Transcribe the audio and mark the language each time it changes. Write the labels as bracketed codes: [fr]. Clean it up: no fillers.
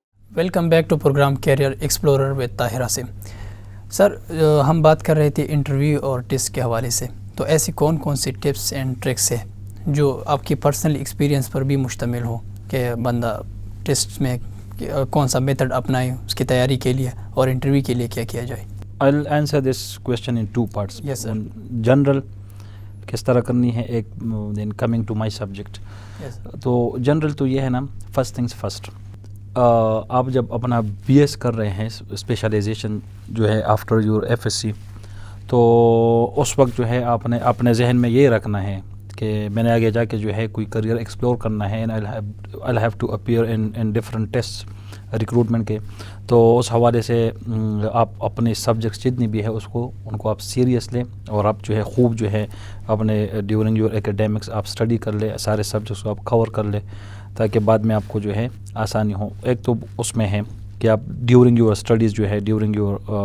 [en] welcome back to programme career explorer [ur] with Tahir Asim. سر، ہم بات کر رہے تھے انٹرویو اور ٹیسٹ کے حوالے سے، تو ایسی کون کون سی [en] tips and tricks [ur] ہیں جو آپ کی پرسنل ایکسپیرینس پر بھی مشتمل ہو کہ بندہ ٹیسٹ میں کون سا میتھڈ اپنائے اس کی تیاری کے لیے اور انٹرویو کے لیے کیا کیا جائے؟ [en] I'll answer this question in 2 parts. Yes, sir. [ur] General کس طرح کرنی ہے، [en] ایک then coming to my subject. [ur] تو جنرل تو یہ ہے نا، [en] first things first, [ur] آپ جب اپنا BS کر رہے ہیں اسپیشلائزیشن جو ہے [en] after your FSc، [ur] تو اس وقت جو ہے آپ نے اپنے ذہن میں یہ رکھنا ہے کہ میں نے آگے جا کے جو ہے کوئی کریئر ایکسپلور کرنا ہے، [en] I'll have to appear in different tests [ur] recruitment کے، تو اس حوالے سے آپ اپنے سبجیکٹس جتنی بھی ہے ان کو آپ سیریس لیں، اور آپ جو ہے خوب جو ہے اپنے [en] during your academics [ur] آپ اسٹڈی کر لیں، سارے سبجیکٹس کو آپ کور کر لیں تاکہ بعد میں آپ کو جو ہے آسانی ہو۔ ایک تو اس میں ہے کہ آپ [en] during your studies [ur] جو ہے، ڈیورنگ یور